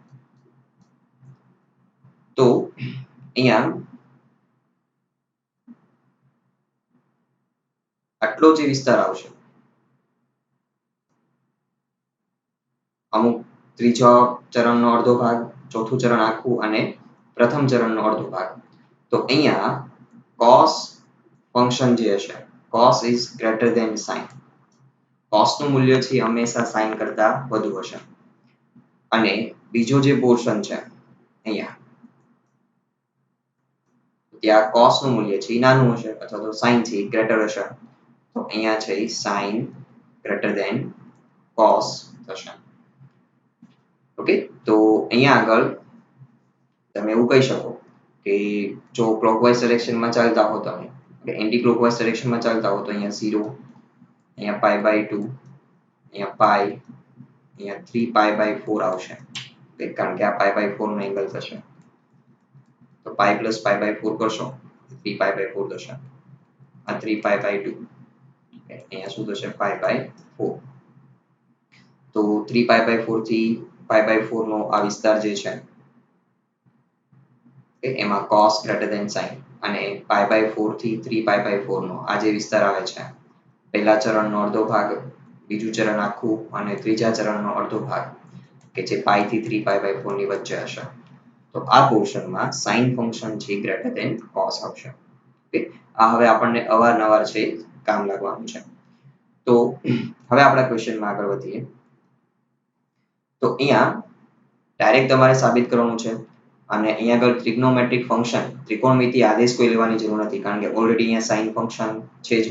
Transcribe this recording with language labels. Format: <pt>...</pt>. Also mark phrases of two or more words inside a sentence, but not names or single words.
<gu>તો અહીંયા આટલો જે વિસ્તાર આવશે અમુક ત્રીજો ચરણનો અડધો ભાગ ચોથું ચરણ આખું અને પ્રથમ ચરણનો અડધો ભાગ તો અહીંયા</gu> <en>cos function</en> <gu>જે હશે</gu> <en>cos is greater than sin.</en> <gu>cos નું મૂલ્ય છે હંમેશા sin કરતા વધુ હશે અને બીજો જે પોર્શન છે અહીંયા ત્યાં cos નું મૂલ્ય છે નાનું હશે અથવા તો sin છે ગ્રેટર હશે તો અહીંયા છે</gu> <en>sin greater than cos</en> <gu>થશે. ઓકે તો અહીંયા આગળ તમે એવું કહી શકો કે જો ક્લોકવાઇઝ ડાયરેક્શનમાં ચાલતા હો તમે એટલે</gu> <en>anti clockwise directionમાં</en> <gu>ચાલતા હો તો અહીંયા 0 અહીંયા</gu> <en>pi by 2</en> <gu>અહીંયા pi અહીંયા</gu> <en>3 pi by 4</en> <gu>આવશે કારણ કે આ</gu> <en>pi by 4</en> <gu>નો એંગલ થશે તો</gu> <en>pi plus pi by 4</en> <gu>કરશો</gu> <en>3 pi by 4</en> <gu>થશે આ</gu> <en>3 pi by 2</en> <gu>અહીંયા શું થશે</gu> <en>pi by 4.</en> <gu>તો</gu> <en>3 pi by 4</en> <gu>થી</gu> <en>pi by 4</en> <gu>નો આ વિસ્તાર જે છે એમાં</gu> <en>cos greater than sin</en> <gu>અને</gu> <en>pi by 4</en> <gu>થી</gu> <en>3 pi by 4</en> <gu>નો આ જે વિસ્તાર આવે છે પહેલા ચરણનો અડધો ભાગ બીજું ચરણ આખું અને ત્રીજા ચરણનો અડધો ભાગ કે જે pi થી</gu> <en>3 pi by 4</en> <gu>ની વચ્ચે હશે તો આ પોર્શનમાં</gu> <en>sin function</en> <gu>છે</gu> <en>greater than cos</en> <gu>આવશે. ઓકે આ હવે આપણને અવારનવાર છે કામ લાગવાનું છે. તો હવે આપણા ક્વેશ્ચનમાં આગળ વધીએ તો અહીંયા ડાયરેક્ટ તમારે સાબિત કરવાનું છે અને અહીંયા આગળ</gu> <en>trigonometric function</en> <gu>ત્રિકોણમિતિ આદેશ કોઈ લેવાની જરૂર નથી કારણ કે ઓલરેડી અહીંયા</gu> <en>sin function</en> <gu>છે જ.</gu>